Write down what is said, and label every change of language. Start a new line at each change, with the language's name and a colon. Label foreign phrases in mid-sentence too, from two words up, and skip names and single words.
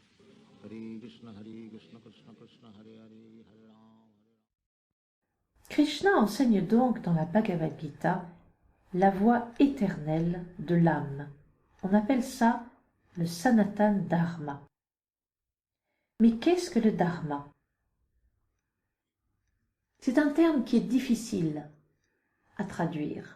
Sanskrit: Hare Krishna Krishna Krishna Hare Hare, Hare Ram.
French: Krishna enseigne donc dans la Bhagavad Gita la voie éternelle de l'âme. On appelle ça le
Sanskrit: Sanatan Dharma.
French: Mais qu'est-ce que le Dharma? C'est un terme qui est difficile à traduire.